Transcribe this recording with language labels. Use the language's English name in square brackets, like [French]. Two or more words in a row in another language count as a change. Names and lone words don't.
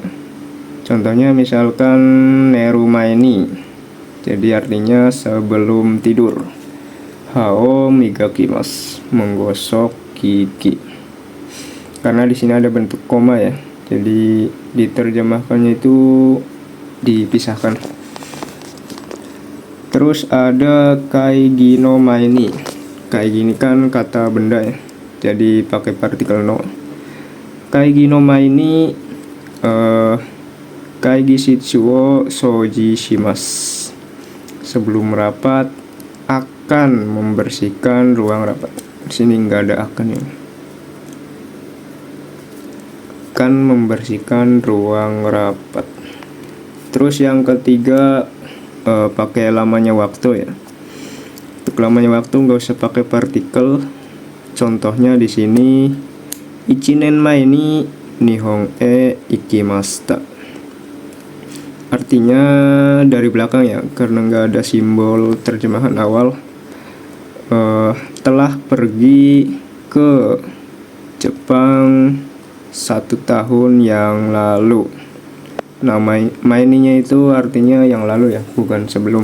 [Indonesian] Contohnya misalkan [Japanese] 寝る前に, [Indonesian] jadi artinya sebelum tidur. [Japanese] 歯を磨きます, [Indonesian] menggosok gigi. Karena di sini ada bentuk koma ya, jadi diterjemahkannya itu dipisahkan. Terus ada [Japanese] 会議の前に. [Indonesian] Kaigi ini kan kata benda ya, jadi pakai partikel no. [Japanese] 会議の前に会議室を掃除します. [Indonesian] Sebelum rapat akan membersihkan ruang rapat. Di sini nggak ada akan ya. Akan membersihkan ruang rapat. Terus yang ketiga pakai lamanya waktu ya. Untuk lamanya waktu nggak usah pakai partikel. Contohnya di sini [Japanese] 一年前に日本へ行きました. [Indonesian] Artinya dari belakang ya, karena nggak ada simbol terjemahan awal. Telah pergi ke Jepang 1 tahun yang lalu. Nah maininya itu artinya yang lalu ya, bukan sebelum.